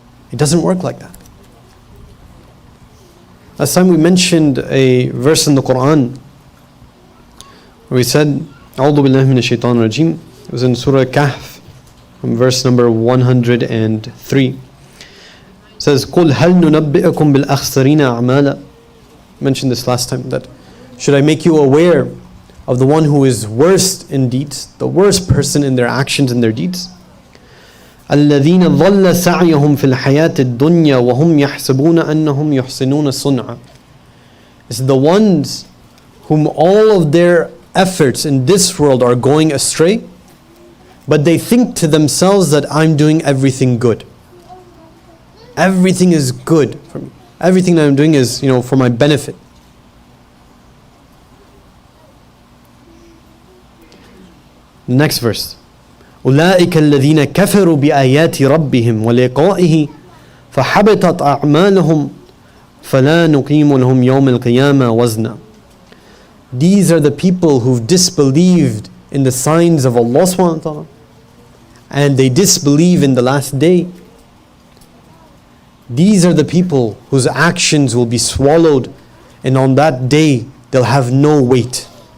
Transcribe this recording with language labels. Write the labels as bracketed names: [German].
[English] It doesn't work like that. Last time we mentioned a verse in the Quran where we said, [Arabic] أعوذ بالله من الشيطان الرجيم. [English] It was in Surah Kahf, from verse number 103. It says, [Arabic] قُلْ هَلْ نُنَبِّئَكُمْ بِالْأَخْسَرِينَ أَعْمَالًا. [English] Mentioned this last time, that should I make you aware of the one who is worst in deeds, the worst person in their actions and their deeds? [Arabic] الذين ضل سعيهم في الحياة الدنيا وهم يحسبون أنهم يحسنون صنعا. [English] It's the ones whom all of their efforts in this world are going astray, but they think to themselves that I'm doing everything good. Everything is good for me. Everything that I'm doing is, for my benefit. Next verse. [Arabic] أولئك الذين كفروا بآيات ربهم ولقائه فحبطت أعمالهم فلا نقيم لهم يوم القيامة وزنا. [English] These are the people who've disbelieved in the signs of Allah subhanahu wa ta'ala, and they disbelieve in the last day. These are the people whose actions will be swallowed, and on that day they'll have no weight.